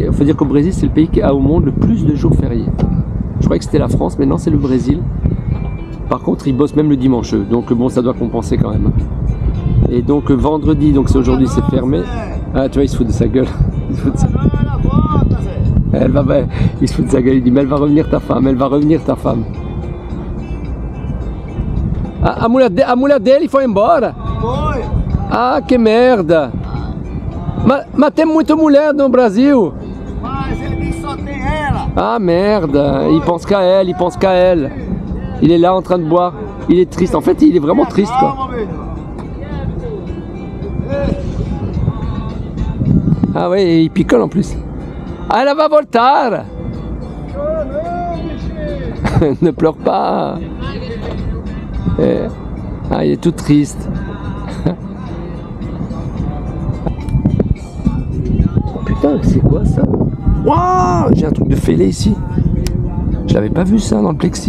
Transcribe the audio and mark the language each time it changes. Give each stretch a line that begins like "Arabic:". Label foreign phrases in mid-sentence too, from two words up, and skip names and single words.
French: Il faut dire qu'au Brésil, c'est le pays qui a au monde le plus de jours fériés. Je croyais que c'était la France, mais non, c'est le Brésil. Par contre, ils bossent même le dimanche, donc bon, ça doit compenser quand même. Et donc vendredi, donc c'est aujourd'hui, c'est fermé. Ah, tu vois, il se fout de sa gueule. Il se fout de sa... il se fout de sa gueule, il dit, mais elle va revenir ta femme, elle va revenir ta femme.
Portuguese: Ah, a mulher dele foi embora? Foi. Ah, que merda! Mas tem muita mulher no Brasil. Mas ele disse só tem ela. Ah merda,
French: il pense qu'à elle, il pense qu'à elle. Il est là en train de boire, il est triste, en fait il est vraiment triste quoi.
Portuguese: Calma, meu irmão.
French: Ah ouais, et il picole en plus. Ah, elle va voltar.
Portuguese: Chora não, bichinho.
French: Ne pleure pas. Ah, il est tout triste. Oh putain, c'est quoi ça? Waouh, j'ai un truc de fêlé ici. Je l'avais pas vu ça dans le plexi.